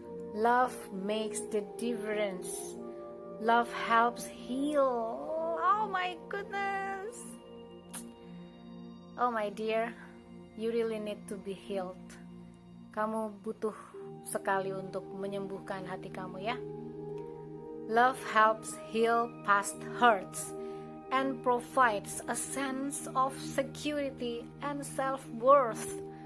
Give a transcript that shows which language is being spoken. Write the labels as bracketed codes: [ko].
[en] Love makes the difference. Love helps heal. Oh my goodness. Oh my dear, you really need to be healed. [id] Kamu butuh sekali untuk menyembuhkan hati kamu ya. [en] Love helps heal past hurts and provides a sense of security and self-worth.